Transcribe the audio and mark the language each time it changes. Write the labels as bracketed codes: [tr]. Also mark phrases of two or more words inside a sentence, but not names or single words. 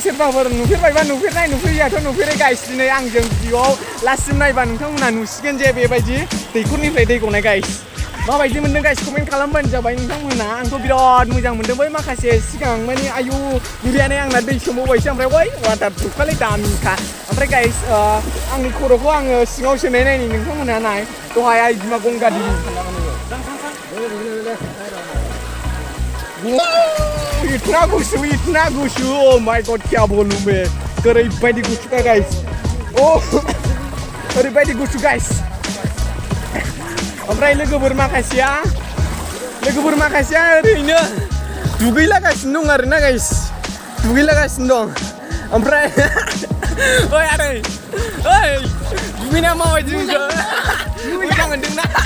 [brx] सोरबाफोर नुफेरबायबा नुफेरियाथ' नुफेरै गाइस दिनै आंजों भिडिअ'आव लास्टसिम नायबा नोंथांमोनहा नुसिगोन जे बेबायदि दैखरनिफ्राय दै गनाय गाइस माबायदि मोनदों गाइस कमेन्ट खालामबानो जाबाय नोंथांमोना आंथ' बिराद मोजां मोनदों बै माखासे सिगां माने आयु नुरियानो आंना दै सोमावबायसो ओमफ्य ओइ वाटार प्रुफखालै दामिखा ओमफ्राय गाइस आंनि खर'खौ आङो सिङाव सोनाय नायनि नोंथांमोना नाय दहाय आइ बिमा गंगा दिनि इतना गुसु [en] oh my god [hi] क्या बोलूं मैं [brx] ओरैबायदि गुसुखा गाइस ओरैबायदि गुसु गाइस ओमफ्राय लोगोफोर माखासेया ओरैनो दुगैलागासिनो दं आरोना गाइस दुगैलागासिनो दं ओमफ्राय ओइ आदै ओइ दुगैना माबायदि मोजां मोनदोंना